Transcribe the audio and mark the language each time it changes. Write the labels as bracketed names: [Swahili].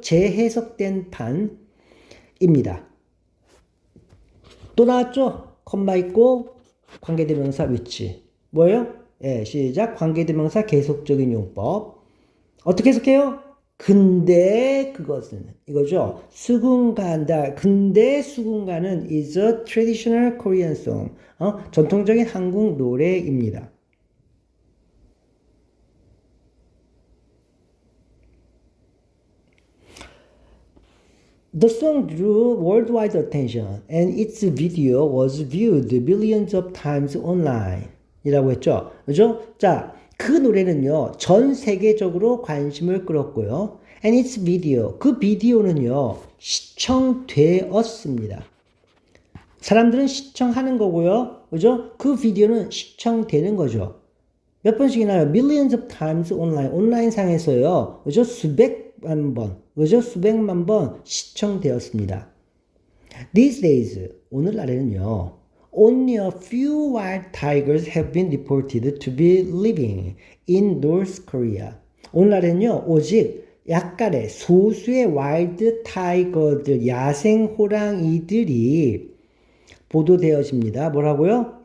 [Korean] 재해석된 판입니다. 또 나왔죠? 컴마 있고 관계대명사 which. 뭐예요? 예, 시작. 관계대명사 계속적인 용법. 어떻게 해석해요? 근데 그것은 이거죠. 근데 수군가는 [English] is a traditional Korean song. [Korean] 전통적인 한국 노래입니다. [English] The song drew worldwide attention and its video was viewed millions of times online. [Korean] 이라고 했죠. 그죠? 자, 그 노래는요, 전 세계적으로 관심을 끌었고요. [English] And its video, [Korean] 그 비디오는요, 시청되었습니다. 사람들은 시청하는 거고요. 그죠? 그 비디오는 시청되는 거죠. 몇 번씩이나요? [English] Millions of times online. [Korean] 온라인 상에서요. 그죠? 수백만 번. 그죠? 수백만 번 시청되었습니다. [English] These days, [Korean] 오늘날에는요. [English] Only a few wild tigers have been reported to be living in North Korea. [Korean] 오늘날에는요, 오직 약간의 소수의 와일드 타이거들, 야생 호랑이들이 보도되어집니다. 뭐라고요?